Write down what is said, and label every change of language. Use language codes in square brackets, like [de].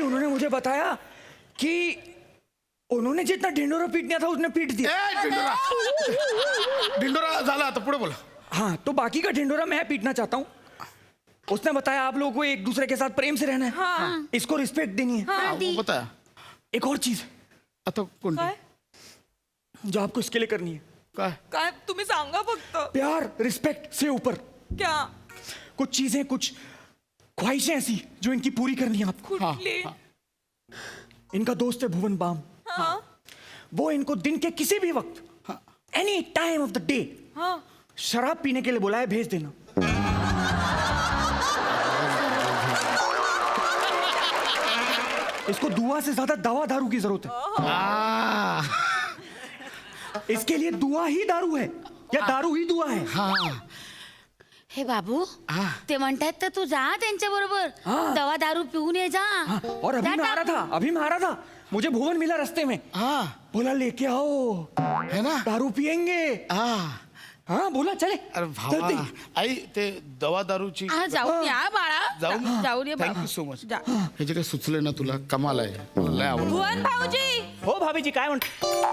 [hi] उन्होंने मुझे बताया कि उन्होंने जितना ढिंडोरा पीटना था उसने पीट दिया. [mr] ढिंडोरा झाला आता पुढे बोला. [hi] हाँ तो बाकी का ढिंडोरा मैं पीटना चाहता हूँ. उसने बताया आप लोगों को एक दूसरे के साथ प्रेम से रहना है. इसको रिस्पेक्ट देनी है. बताया एक और चीज [mr] आता कोणती. काय [hi] जो आपको इसके लिए करनी है. [mr] काय काय तुम्ही सांगा फक्त. [hi] प्यार रिस्पेक्ट से ऊपर क्या कुछ चीजें कुछ ख्वाहिशें ऐसी जो इनकी पूरी करनी है आपको. [mr] कुठली. [hi] इनका दोस्त है भुवन बाम. वो इनको दिन के किसी भी वक्त [en] any time of the day [hi] शराब पीने के लिए बुलाए भेज देना. इसको दुआ से ज्यादा दवा दारू की जरूरत है. इसके लिए दुआ ही दारू है या दारू ही दुआ है. [mr] हे बाबू ते म्हणतात तर तू जा त्यांच्या बरोबर. दवा दारू पिऊन ये जा. [hi] और अभी मैं आ रहा था मुझे भुवन मिला रास्ते में. बोला लेके आओ है ना दारू पियेंगे. हाँ बोला चले [mr] अरे भावा आई ते दवा दारूची हा जाऊन या बाळा जाऊन ये [en] thank you so much [mr] हे जे काही सुचले ना तुला कमाल आहे मला लय आवडलं भुवन भाऊजी हो भाभीजी काय म्हणतो